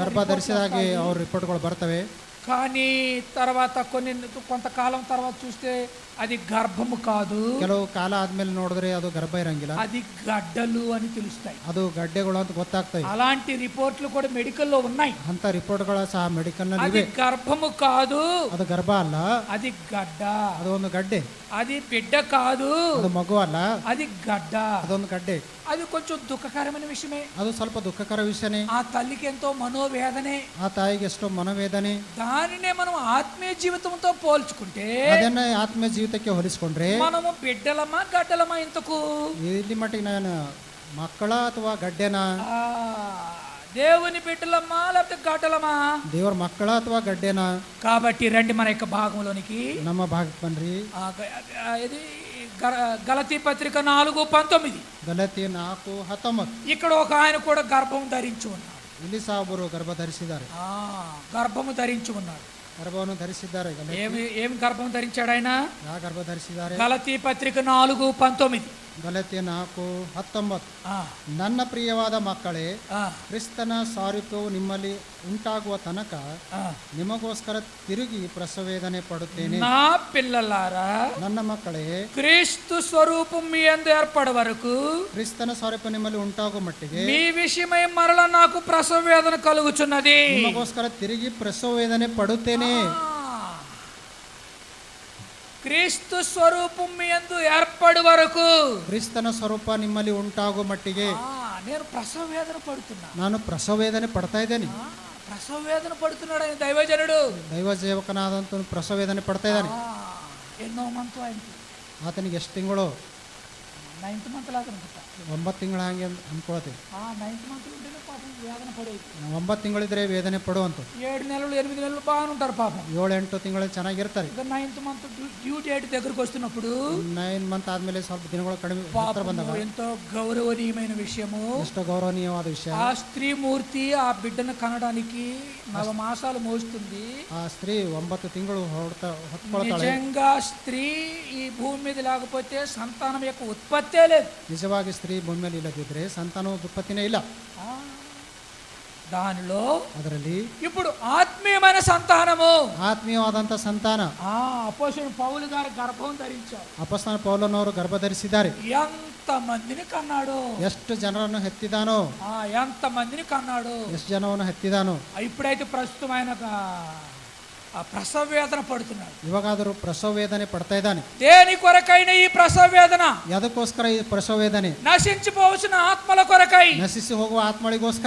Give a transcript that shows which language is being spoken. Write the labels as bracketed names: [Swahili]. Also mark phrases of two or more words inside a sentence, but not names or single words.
[Kannada] ಗರ್ಭ ಧರಿಸಿದಾಗೆ ಅವ್ರ ರಿಪೋರ್ಟ್ಗಳು ಬರ್ತವೆ. [Telugu] కానీ తర్వాత కొంతకాలం తర్వాత చూస్తే అది గర్భము కాదు, [Kannada] ಕೆಲವು ಕಾಲ ಆದ್ಮೇಲೆ ನೋಡಿದ್ರೆ ಅದು ಗರ್ಭ ಇರಂಗಿಲ್ಲ, [Telugu] అది గడ్డలు అని తెలుస్తాయి. [Kannada] ಅದು ಗಡ್ಡೆಗಳು ಅಂತ ಗೊತ್ತಾಗ್ತಾయి. [Telugu] అలాంటి రిపోర్ట్లు కూడా మెడికల్లో ఉన్నాయి. [Kannada] ಅಂತ ರಿಪೋರ್ಟ್ಗಳು ಸಹ ಮೆಡಿಕಲ್ ನಲ್ಲಿ [Telugu] అది [Kannada] ಇವೆ. [Telugu] గర్భము కాదు, [Kannada] ಅದು ಗರ್ಭ ಅಲ್ಲ, [Telugu] అది గడ్డ. [Kannada] ಅದು ಒಂದು ಗಡ್ಡೆ. [Telugu] అది బిడ్డ కాదు, [Kannada] ಅದು ಮಗು ಅಲ್ಲ, [Telugu] అది గడ్డ. [Kannada] ಅದೊಂದು ಗಡ್ಡೆ. [Telugu] అది కొంచెం దుఃఖకరమైన విషయమే. [Kannada] ಅದು ಸ್ವಲ್ಪ ದುಃಖಕರ ವಿಷಯನೇ. [Telugu] ఆ తల్లికి ఎంతో మనోవేదనే. [Kannada] ಆ ತಾಯಿಗೆ ಎಷ್ಟೋ ಮನೋವೇದನೆ. [Telugu] దానినే మనం ఆత్మీయ జీవితంతో పోల్చుకుంటే, [Kannada] ಅದನ್ನ ಆತ್ಮೀಯ ಜೀವಿತಕ್ಕೆ ಹೋಲಿಸಿಕೊಂಡ್ರೆ, [Telugu] మనము బిడ్డలమా గడ్డలమా ఇంతకు? [Kannada] ಇಲ್ಲಿ ಮಟ್ಟಿಗೆ ನಾನು ಮಕ್ಕಳ ಅಥವಾ ಗಡ್ಡೆನ, [Telugu] దేవుని బిడ్డలమ్మా లేకపోతే గడ్డలమా? [Kannada] ದೇವರ ಮಕ್ಕಳ ಅಥವಾ ಗಡ್ಡೆನ? [Telugu] కాబట్టి రండి మన యొక్క భాగంలోనికి. [Kannada] ನಮ್ಮ ಭಾಗಕ್ಕೆ ಬನ್ರಿ. [Telugu] ఇది గలతీ పత్రిక 4:19. [Kannada] ಗಲಾತಿ 4:19. [Telugu] ఇక్కడ ఒక ఆయన కూడా గర్భం ధరించి ఉన్నాడు. [Kannada] ಇಲ್ಲಿ ಸಹ ಒಬ್ಬರು ಗರ್ಭ ಧರಿಸಿದ್ದಾರೆ. [Telugu] గర్భము ధరించి ఉన్నాడు. [Kannada] ಗರ್ಭವನ್ನು ಧರಿಸಿದ್ದಾರೆ. [Telugu] ఏమి గర్భం ధరించాడు ఆయన? [Kannada] ಯಾವ ಗರ್ಭ ಧರಿಸಿದ್ದಾರೆ? [Telugu] గలతీ పత్రిక 4:19. [Kannada] ಗಲಾತಿ 4:19. ನನ್ನ ಪ್ರಿಯವಾದ ಮಕ್ಕಳೇ, ಕ್ರಿಸ್ತನ ಸಾರೂಪ್ಯವು ನಿಮ್ಮಲ್ಲಿ ಉಂಟಾಗುವ ತನಕ ನಿಮಗೋಸ್ಕರ ತಿರುಗಿ ಪ್ರಸವೇದನೆ ಪಡುತ್ತೇನೆ. [Telugu] నా పిల్లలారా, [Kannada] ನನ್ನ ಮಕ್ಕಳೇ, [Telugu] క్రీస్తు స్వరూపం మీ యందు ఏర్పడ వరకు, [Kannada] ಕ್ರಿಸ್ತನ ಸಾರೂಪ್ಯ ನಿಮ್ಮಲ್ಲಿ ಉಂಟಾಗುವ ಮಟ್ಟಿಗೆ [Telugu] మీ విషయమై మరల నాకు ప్రసవ వేదన కలుగుచున్నది. [Kannada] ನಿಮಗೋಸ್ಕರ ತಿರುಗಿ ಪ್ರಸವೇದನೆ ಪಡುತ್ತೇನೆ. [Telugu] క్రీస్తు స్వరూపం మీ యందు ఏర్పడు వరకు, [Kannada] ಕ್ರಿಸ್ತನ ಸ್ವರೂಪ ನಿಮ್ಮಲ್ಲಿ ಉಂಟಾಗುವ ಮಟ್ಟಿಗೆ [Telugu] నేను ప్రసవ వేదన పడుతున్నా. [Kannada] ನಾನು ಪ್ರಸವೇದನೆ ಪಡ್ತಾ ಇದ್ದೇನೆ. [Telugu] ప్రసవ వేదన పడుతున్నాడు ఆయన, దైవజనుడు, [Kannada] ದೈವ ಸೇವಕನಾದಂತ ಪ್ರಸವೇದನೆ ಪಡ್ತಾ ಇದ್ದಾನೆ. [Telugu] ఎన్నో మంత్ ఆయనకి? [Kannada] ಆತನಿಗೆ ಎಷ್ಟು ತಿಂಗಳು? [Telugu] 9th మంత్ లాగా అనుకుంటా. [Kannada] 9 ತಿಂಗಳ ಹಂಗೆ ಅನ್ಕೊಳತ್ತೆ. [Telugu] 9th మంత్ ఉంటేనే పాపం వేదన పడేది. [Kannada] 9 ತಿಂಗಳಿದ್ರೆ ವೇದನೆ ಪಡುವಂತ. [Telugu] 7 నెలలు 8 నెలలు బాగానే ఉంటారు పాపం. [Kannada] 7-8 ತಿಂಗಳು ಚೆನ್ನಾಗಿರ್ತಾರೆ. [Telugu] 9th మంత్ [English] due date [Telugu] దగ్గరకు వస్తున్నప్పుడు [Kannada] 9 ಮಂತ್ ಆದ್ಮೇಲೆ ಸ್ವಲ್ಪ ದಿನಗಳು ಕಡಿಮೆ ಹತ್ರ ಬಂದಾಗ [Telugu] ఎంతో గౌరవనీయమైన విషయము, [Kannada] ಎಷ್ಟು ಗೌರವನೀಯವಾದ ವಿಷಯ. [Telugu] ఆ స్త్రీ మూర్తి ఆ బిడ్డను కనడానికి 9 మాసాలు మోస్తుంది. [Kannada] ಆ ಸ್ತ್ರೀ 9 ತಿಂಗಳು ಹೊತ್ಕೊಳ್ತಾಳೆ. [Telugu] నిజంగా స్త్రీ ఈ భూమి మీద లేకపోతే సంతానం యొక్క ఉత్పత్తే లేదు. [Kannada] ನಿಜವಾಗಿ ಸ್ತ್ರೀ ಭೂಮಿ ಮೇಲೆ ಇಲ್ಲದಿದ್ರೆ ಸಂತಾನ ಉತ್ಪತ್ತಿನೇ ಇಲ್ಲ. [Telugu] దానిలో [Kannada] ಅದರಲ್ಲಿ [Telugu] ఇప్పుడు ఆత్మీయమైన సంతానము, [Kannada] ಆತ್ಮೀಯವಾದಂತ ಸಂತಾನ. [Telugu] అపోస్తలుడు పౌలు గారు గర్భం ధరించారు. [Kannada] ಅಪೊಸ್ತಲ ಪೌಲನವರು ಗರ್ಭ ಧರಿಸಿದ್ದಾರೆ. [Telugu] ఎంత మందిని కన్నాడు, [Kannada] ಎಷ್ಟು ಜನರನ್ನು ಹೆತ್ತಿದಾನೋ, [Telugu] ఎంత మందిని కన్నాడు, [Kannada] ಎಷ್ಟು ಜನವನ್ನು ಹೆತ್ತಿದಾನೋ. [Telugu] ఇప్పుడైతే ప్రస్తుతం ఆయన ప్రసవ వేదన పడుతున్నాడు. [Kannada] ಇವಾಗಾದರೂ ಪ್ರಸವ ವೇದನೆ ಪಡ್ತಾ ಇದ್ದಾನೆ. [Telugu] దేని కొరకైన ఈ ప్రసవ వేదన? [Kannada] ಯಾವುದಕ್ಕೋಸ್ಕರ ಈ ಪ್ರಸವ ವೇದನೆ? [Telugu] నశించిపోవలసిన ఆత్మల కొరకై, [Kannada] ನಶಿಸಿ ಹೋಗುವ ಆತ್ಮಳಿಗೋಸ್ಕರ,